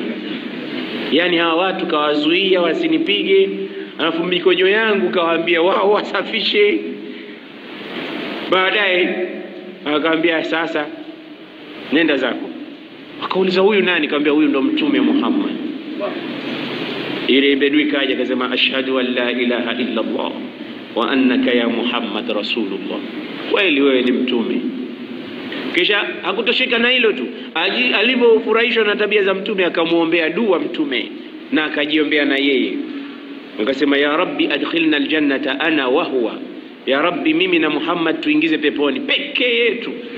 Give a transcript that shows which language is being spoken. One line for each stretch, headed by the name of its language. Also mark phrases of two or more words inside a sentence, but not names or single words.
Swahili: Yani hawa watu kawazuia wasinipige, alafu mikojo yangu kawaambia wao wasafishe. Baadaye akamwambia sasa nenda zako. Akauliza huyu nani? Kaambia huyu ndo Mtume Muhammad. Ile bedui kaja akasema
Arabic: أشهد أن لا إله إلا الله وأنك يا محمد رسول الله,
Swahili: kweli wewe ni mtume. Kisha hakutoshika na hilo tu, alipofurahishwa na tabia za Mtume akamuombea dua Mtume na akajiombea na yeye.
Arabic: Akasema يا رب أدخلنا الجنة أنا وهو, يا رب
Swahili: mimi na Muhammad tuingize peponi peke yetu.